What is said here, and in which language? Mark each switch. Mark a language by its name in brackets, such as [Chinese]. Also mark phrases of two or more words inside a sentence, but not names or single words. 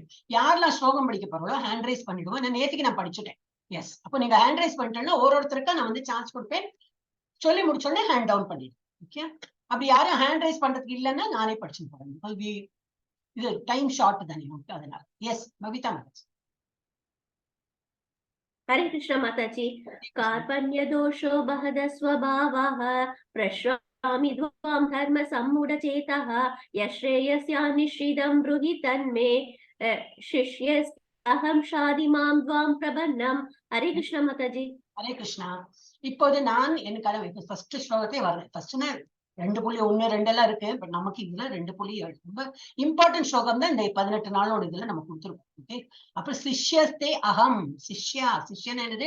[Tamil] யாரெல்லாம் ஸ்லோகம் படிக்க போறோம் [English] hand raise [Tamil] பண்ணிடுவோம். நேற்றுக்கு நான் படிச்சுட்டேன். எஸ், அப்போ நீங்க [English] hand raise [Tamil] பண்ணிட்டேன்னா ஒருத்தருக்கா நான் வந்து சான்ஸ் கொடுப்பேன். சொல்லி முடிச்சோடனே [English] hand down [Tamil] பண்ணிடுவேன். ஓகே, அப்படி யாரும் [English] hand raise [Tamil] பண்றதுக்கு இல்லைன்னா நானே படிச்சுட்டு போறேன். இது [English] time short [Tamil] தானே நமக்கு, அதனால. எஸ், பவிதா மேடம். [Hindi] हरे कृष्ण माताजी। [Sanskrit] कार्पण्य दोषो बहद स्वभावः प्रश्रामि ध्वां धर्म सम्मूढचेतः यश्रेयस्यानिश्चितं ब्रूहि तन्मे शिष्यस्तेऽहं शाधिमां द्वां प्रपन्नम्। [Hindi] हरे कृष्ण माताजी। [Tamil] ஹரே கிருஷ்ணா. இப்போது நான் என் கடவுள் ஃபர்ஸ்ட் ஸ்லோகத்தை வரேன். ஃபர்ஸ்ட்னா 2.1 2 எல்லாம் இருக்கு. பட் நமக்கு இதுல 2.7 ரொம்ப இம்பார்ட்டன்ட் ஸ்லோகம் தான் இந்த 18 நாளோட இதுல நம்ம கொடுத்துருக்கோம். ஓகே, அப்புறம் [Sanskrit] शिष्यस्ते अहम्, [Tamil] சிஷ்யன் என்னது?